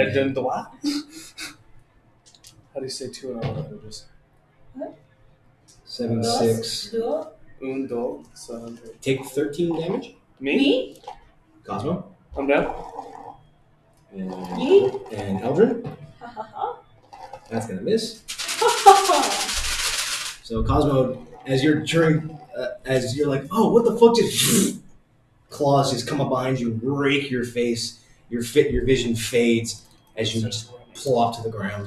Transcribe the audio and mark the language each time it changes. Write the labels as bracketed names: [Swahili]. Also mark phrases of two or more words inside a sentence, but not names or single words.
[English] Eldrin dois. How do you say 2 in all languages? 7, Dos, 6. duo. [Spanish] Un, dos, son. [English] Take 13 damage. Me? Cosmo. I'm down. And Eldrin. Ha ha ha. That's going to miss. Ha ha ha. So, Cosmo, as you're like, oh, what the fuck just... Claws just come up behind you, rake your face. Your vision fades as you just plop to the ground.